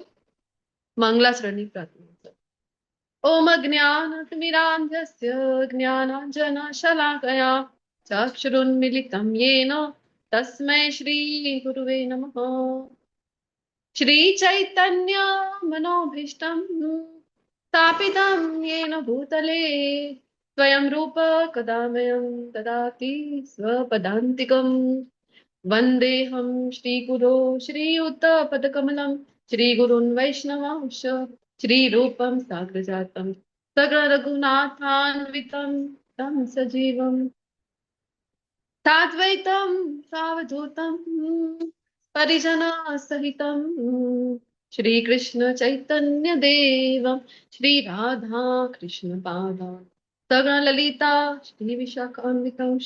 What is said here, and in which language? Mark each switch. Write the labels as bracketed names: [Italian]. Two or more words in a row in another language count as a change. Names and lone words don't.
[Gujarati] મંગલાચરણની પ્રાર્થના. [Sanskrit] ઓમ અજ્ઞાનતિમિરાન્ધસ્ય જ્ઞાનાંજનશલાકયા ચક્ષુરુન્મિલિतं येन તસ્मै શ્રી ગુરુવે નમઃ. શ્રી ચૈતન્ય મનોભીષ્ટમ સ્થાપિतं येन भूतले स्वयं रूप कदा मह्यं ददाति स्वपदान्तिकम्. वन्देऽहं श्रीगुरो श्रीयुतपदकमलं श्रीगुरुन् वैष्णवांश श्रीरूपं साग्रजातं सकलरघुनाथान्वितं तं सजीवम् साद्वैतं सावधूतं परिजनसहितं श्रीकृष्ण चैतन्य देवं श्रीराधा कृष्ण पादां सकल ललिता श्री विशाखान्वितांश.